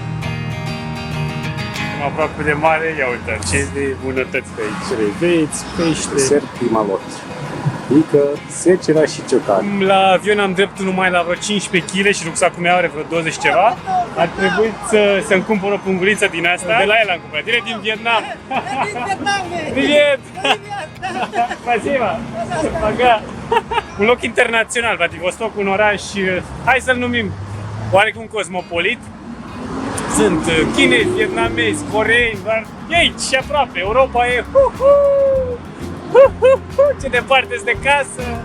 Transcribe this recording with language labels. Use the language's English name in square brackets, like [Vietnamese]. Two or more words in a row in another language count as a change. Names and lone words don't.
[Romanian] Aproape de mare, ia uite, ce de bunătăți pe aici. Reveți, pește, ser primalot, pică, secera și ciocan. La avion am dreptul numai la vreo 15 kg și rucsacul meu are vreo 20 ceva. Ar trebui să-mi cumpăr o punguliță din asta. De la el am cumpărat, direct din Vietnam. Din Vietnam! [Russian] Привет! Спасибо! Ага. [Romanian] Un loc internațional, Vladivostok, un oraș, hai să-l numim oarecum cosmopolit. Sunt chinezi, vietnamezi, coreeni, dar e aici, aproape, Europa e ce departe-s de casă!